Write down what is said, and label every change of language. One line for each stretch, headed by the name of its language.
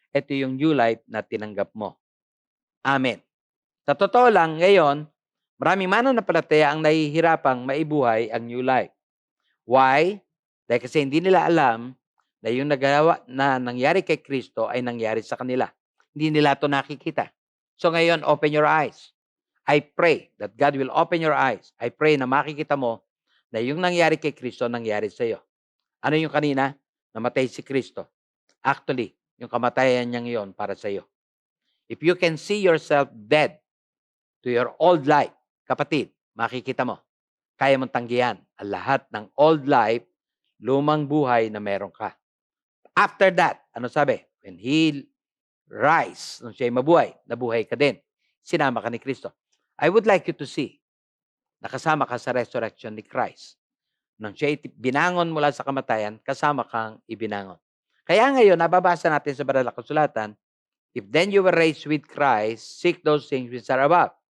Filipino: Ito yung new life na tinanggap mo. Amen. Sa totoo lang, ngayon, maraming mananampalataya ang nahihirapang maibuhay ang new life. Why? Dahil kasi hindi nila alam na yung nagawa na nangyari kay Kristo ay nangyari sa kanila. Hindi nila ito nakikita. So ngayon,
English: open your eyes. I pray that God will open your eyes. I pray
Filipino: na makikita mo na yung nangyari kay Kristo, nangyari sa iyo. Ano yung kanina? Namatay si Kristo. Actually, yung kamatayan niya ngayon para sa iyo.
English: If you can see yourself dead to your old life,
Filipino: kapatid, makikita mo, kaya mong tanggihan ang lahat ng old life, lumang buhay na meron ka.
English: After that,
Filipino: ano sabi?
English: When He rise,
Filipino: nung siya'y mabuhay, nabuhay ka din. Sinama ka ni Kristo.
English: I would like you to see,
Filipino: nakasama ka sa resurrection ni Christ. Nung siya'y binangon mula sa kamatayan, kasama kang ibinangon. Kaya ngayon, nababasa natin sa Banal na Kasulatan,
English: if then you were raised with Christ, seek those things which are above.